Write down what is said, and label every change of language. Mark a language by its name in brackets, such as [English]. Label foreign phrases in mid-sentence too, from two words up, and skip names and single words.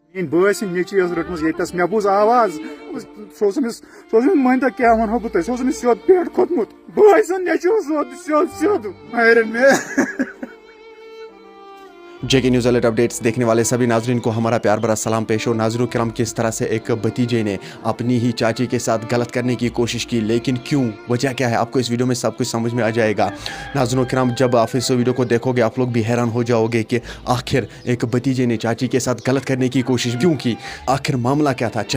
[Kashmiri] بٲژ نیٚچی ٲس رٔٹمٕژ ییٚتس مےٚ بوٗز آواز سُہ اوس أمِس مٲنۍ تو کیٛاہ وَنہو بہٕ تۄہہِ سُہ اوس أمِس سیوٚد پیٹھ کھوٚتمُت بٲے سُنٛد نیٚچوٗ اوس سیوٚد ارے مےٚ [Hindi] JK न्यूज़ अलर्ट अपडेट्स देखने वाले सभी नाजरीन को हमारा प्यार भरा सलाम पेश हो। नाजरीन करम, किस तरह से एक भतीजे ने अपनी ही चाची के साथ गलत करने की कोशिश की, लेकिन क्यों, वजह क्या है, आपको इस वीडियो में सब कुछ समझ में आ जाएगा। नाजरीन करम, जब आप इस वीडियो को देखोगे आप लोग भी हैरान हो जाओगे कि आखिर एक भतीजे ने चाची के साथ गलत करने की कोशिश क्यों की, आखिर मामला क्या था।